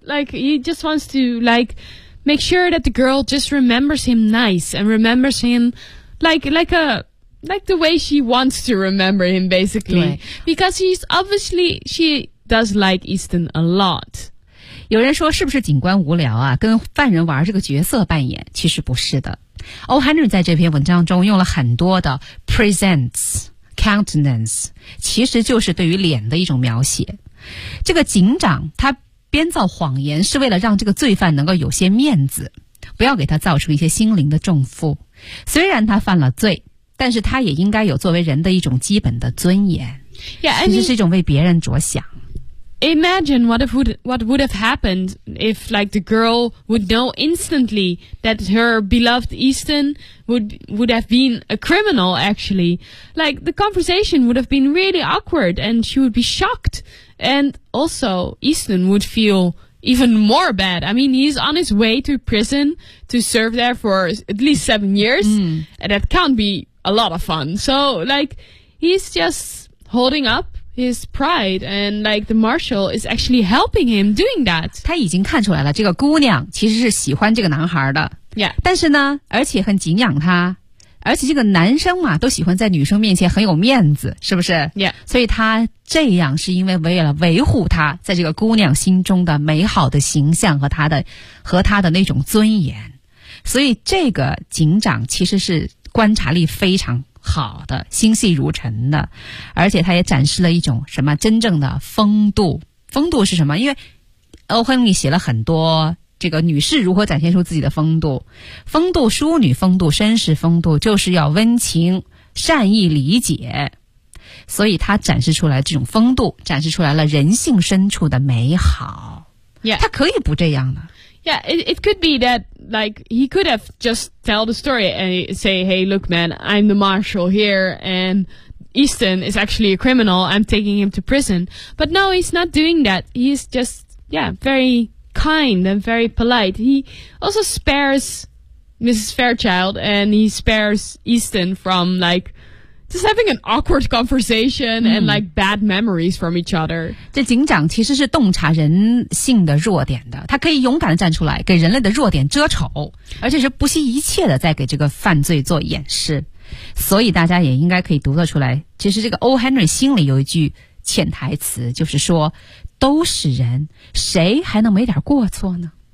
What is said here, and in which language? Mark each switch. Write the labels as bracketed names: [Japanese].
[English] Like, he just wants to, like, make sure that the girl just remembers him nice and remembers him like the way she wants to remember him, basically. Because she does like Easton a lot. [Chinese] 有人说是不是警官无聊啊，跟犯人玩这个角色扮演，其实不是的。 O. Henry 在这篇文章中用了很多的 presents,countenance, 其实就是对于脸的一种描写。这个警长他编造谎言是为了让这个罪犯能够有些面子，不要给他造成一些心灵的重负。虽然他犯了罪，但是他也应该有作为人的一种基本的尊严。 [English] Yeah, [Chinese] 其实是一种为别人着想。 [English] Imagine what would have happened if, like, the girl would know instantly that her beloved Easton would have been a criminal, actually. Like, the conversation would have been really awkward and she would be shocked. And also, Easton would feel even more bad. I mean, he's on his way to prison to serve there for at least 7 years. Mm. And that can't be a lot of fun. So, like, he's just holding up. His pride and like the marshal is actually helping him doing that. [Chinese] 他已经看出来了，这个姑娘其实是喜欢这个男孩的。 [English] Yeah. [Chinese] 但是呢，而且很敬仰他，而且这个男生嘛，都喜欢在女生面前很有面子，是不是 [English] ？Yeah. [Chinese] 所以他这样是因为为了维护他在这个姑娘心中的美好的形象和他的那种尊严。所以这个警长其实是观察力非常。好的，心细如尘的，而且他也展示了一种什么真正的风度。风度是什么？因为欧亨利写了很多这个女士如何展现出自己的风度，风度、淑女风度、绅士风度，就是要温情、善意、理解。所以他展示出来这种风度，展示出来了人性深处的美好。 [English] Yeah. [Chinese] 他可以不这样的。 [English] Yeah, it could be that, like, he could have just tell the story and say, hey, look, man, I'm the marshal here, and Easton is actually a criminal. I'm taking him to prison. But no, he's not doing that. He's just, yeah, very kind and very polite. He also spares Mrs. Fairchild and he spares Easton from, like, just having an awkward conversation and, like, bad memories from each other. [Chinese] 这警长其实是洞察人性的弱点的，他可以勇敢地站出来给人类的弱点遮丑，而且是不惜一切地在给这个犯罪做掩饰。所以大家也应该可以读得出来，其实这个 O. Henry 心里有一句潜台词，就是说都是人，谁还能没点过错呢？